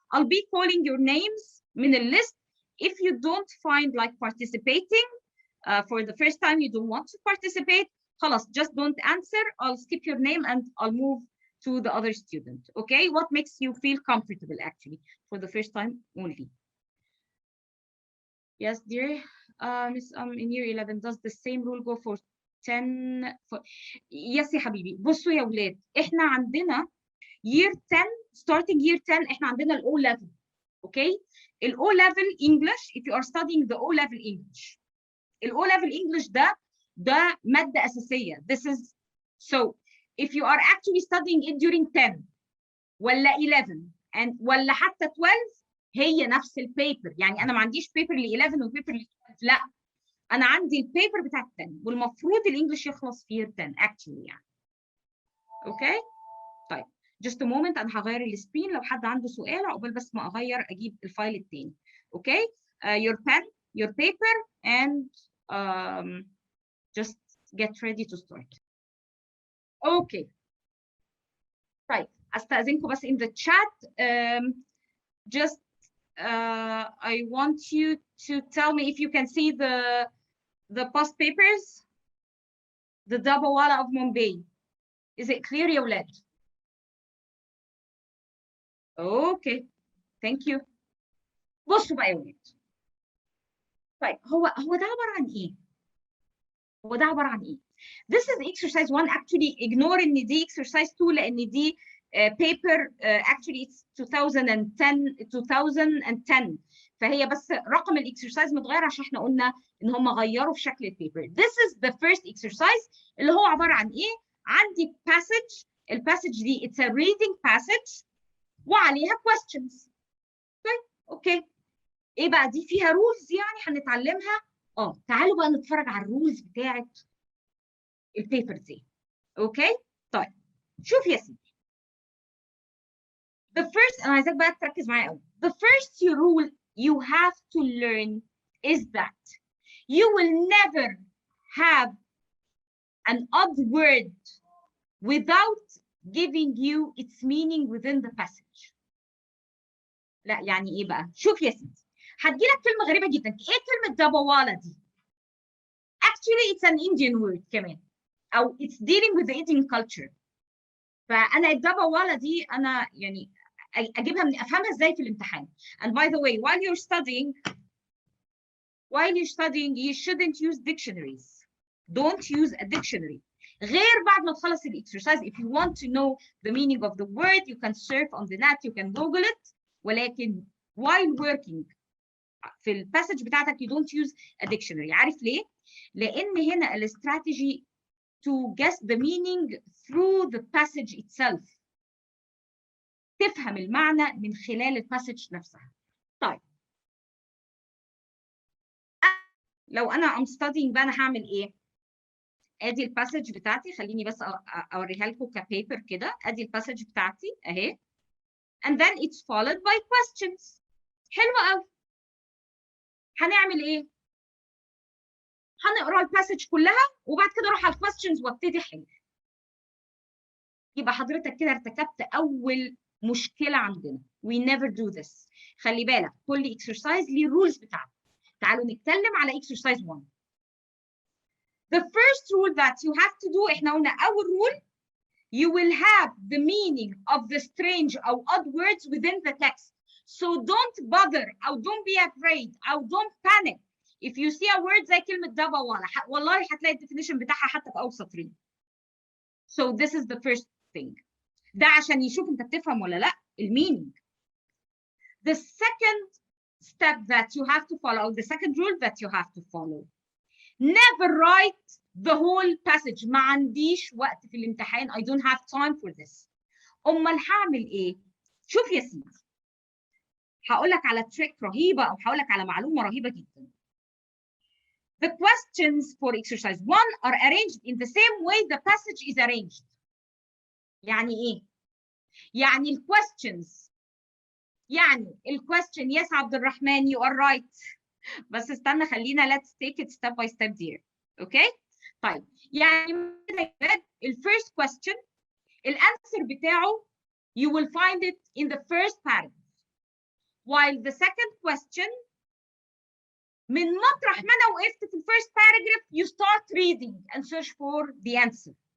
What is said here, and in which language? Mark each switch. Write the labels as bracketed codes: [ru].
[en] I'll be calling your names [ar] من [en] list. If you don't find like participating for the first time, you don't want to participate, [ar] خلاص, [en] just don't answer. I'll skip your name and I'll move to the other student. Okay? What makes you feel comfortable actually for the first time only? Yes, dear. Miss, in year 11, does the same rule go for 10? Yes [ar] يا حبيبي. بصوا يا ولاد, احنا عندنا [en] year 10, starting year 10, [ar] احنا عندنا ال O level. [en] Okay? ال O level English, if you are studying the O level English. [ar] ال O level English ده مادة أساسية. [en] This is, so if you are actually studying it during 10 [ar] ولا 11 [en] and [ar] ولا حتى 12, هي نفس البيبر. يعني أنا ما عنديش بيبر ل 11 وبيبر ل 12. لا, أنا عندي البيبر بتاع 10 والمفروض الإنجليش يخلص في year 10 [en] actually [ar] يعني. [en] Okay? [ar] طيب. [en] Just a moment, [ar] أنا هغير السكرين لو حد عنده سؤال عقبال بس ما أغير أجيب الفايل التاني. [en] Okay? Your pen, your paper, and just get ready to start. Okay. [ar] طيب, أستأذنكم بس [en] in the chat. Just I want you to tell me if you can see the past papers. The Dabawala of Mumbai. Is it clear [ar] يا ولاد? [en] Okay, thank you. [ar] بصوا بقى يا ولاد. طيب, هو ده عبارة عن إيه؟ [en] This is exercise 1. Actually, ignore [ar] إن دي exercise 2 لأن دي paper actually it's 2010 فهي بس رقم الاكسرسايز متغير عشان احنا قلنا ان هم غيروا في شكل البيبر. [en] This is the first exercise [ar] اللي هو عباره عن ايه؟ عندي passage، الباسج دي [en] it's a reading passage [ar] وعليها [en] questions. [ar] طيب اوكي، ايه بقى دي فيها رولز يعني هنتعلمها؟ تعالوا بقى نتفرج على الرولز بتاعت البيبر دي. اوكي طيب شوف يا سيدي، [en] the first [ar] انا عايزاك بقى تركز معايا قوي. [en] The first rule you have to learn is that you will never have an odd word without giving you its meaning within the passage. [ar] لا يعني ايه بقى؟ شوف يا سيدي، هتجيلك كلمة غريبة جدا. ايه كلمة دبوالة دي؟ [en] Actually it's an Indian word [ar] كمان، أو [en] it's dealing with the Indian culture. [ar] فأنا الدبوالة دي أنا يعني أجيبها من أفهمها إزاي في الامتحان. [en] And by the way, while you're studying you shouldn't use dictionaries. Don't use a dictionary. [ar] غير بعد ما تخلص الإكسرسايز. [en] If you want to know the meaning of the word you can surf on the net, you can Google it. [ar] ولكن [en] while working [ar] في الباسج بتاعتك [en] you don't use a dictionary. [ar] عارف ليه؟ لأن هنا الاستراتيجي [en] to guess the meaning through the passage itself. [ar] تفهم المعنى من خلال الباسج نفسها. طيب لو أنا [en] I'm studying [ar] بقى أنا هعمل إيه؟ أدي الباسج بتاعتي، خليني بس أوريها لكم كبيبر كده. أدي الباسج بتاعتي أهي. [en] And then it's followed by questions. [ar] حلوة أوي. هنعمل إيه؟ هنقرا الباسج كلها وبعد كده اروح على الكويستشنز وابتدي احل. يبقى حضرتك كده ارتكبت اول مشكله عندنا. [en] We never do this. [ar] خلي بالك كل اكسرسايز ليه الرولز بتاعته. تعالوا نتكلم على اكسرسايز 1. [en] The first rule that you have to do، [ar] احنا قلنا اول [en] rule you will have the meaning of the strange or odd words within the text. So don't bother or don't be afraid or don't panic. If you see a word [ar] زي كلمة دبوالة والله هتلاقي الديفينيشن بتاعها حتى في أول سطرين. [en] So this is the first thing. [ar] ده عشان يشوف أنت بتفهم ولا لأ المينينج. [en] The second step that you have to follow, the second rule that you have to follow, never write the whole passage. [ar] ما عنديش وقت في الامتحان. [en] I don't have time for this. [ar] أمال هعمل إيه؟ شوف يا سيدي، هقول لك على تريك رهيبة أو هقول لك على معلومة رهيبة جدا. [en] The questions for exercise 1 are arranged in the same way the passage is arranged. [ar] يعني إيه؟ يعني ال questions، يعني ال question yes عبد الرحمن [en] you are right. [ar] بس استنى خلينا [en] let's take it step by step dear. Okay؟ [ar] طيب يعني ال [en] first question [ar] الأنسر بتاعه [en] you will find it in the first paragraph. While the second question [ar] من مطرح ما أنا وقفت [en] في first paragraph you start reading and search for the answer.